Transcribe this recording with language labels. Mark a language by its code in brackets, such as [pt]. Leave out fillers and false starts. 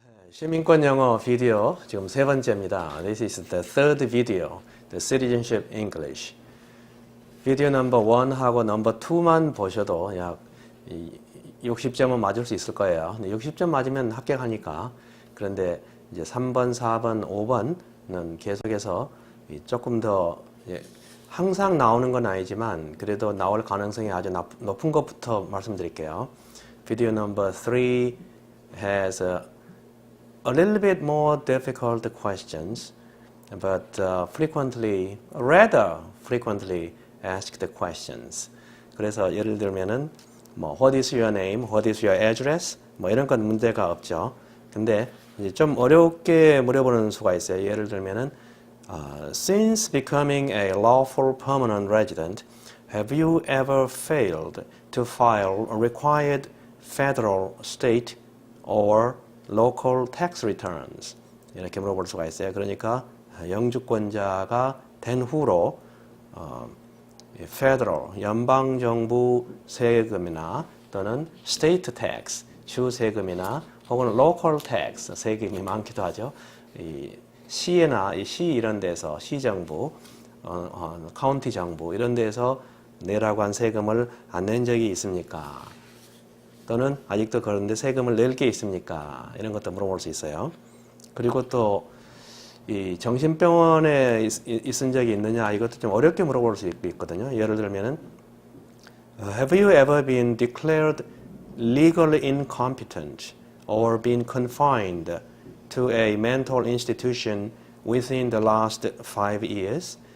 [ko] 시민권 영어 비디오 지금 세 번째입니다. [en] This is the third video, the Citizenship English. [ko] 비디오 넘버 1하고 넘버 2만 보셔도 약 60점은 맞을 수 있을 거예요. 60점 맞으면 합격하니까. 그런데 이제 3번, 4번, 5번은 계속해서 조금 더 항상 나오는 건 아니지만 그래도 나올 가능성이 아주 높은 것부터 말씀드릴게요. 비디오 넘버 [en] 3 has a little bit more difficult questions, but rather frequently asked questions. [ko] 그래서 예를 들면은 [en] what is your name, what is your address, [ko] 이런 건 문제가 없죠. 근데 이제 좀 어렵게 물어보는 수가 있어요. 예를 들면은 [en] since becoming a lawful permanent resident, have you ever failed to file required federal, state, or local tax returns? [ko] 이렇게 물어볼 수가 있어요. 그러니까 영주권자가 된 후로 federal, 연방정부 세금이나 또는 state tax, 주 세금이나 혹은 local tax, 세금이 많기도 하죠. 이 시나 시 이런 데서 시정부, 카운티 정부 이런 데서 내라고 한 세금을 안 낸 적이 있습니까? 또는 아직도 그런데 세금을 낼 게 있습니까? 이런 것도 물어볼 수 있어요. 그리고 또 이 정신병원에 있은 적이 있느냐 이것도 좀 어렵게 물어볼 수 있거든요. 예를 들면은 [en] Have you ever been declared legally incompetent or been confined to a mental institution within the last 5 years?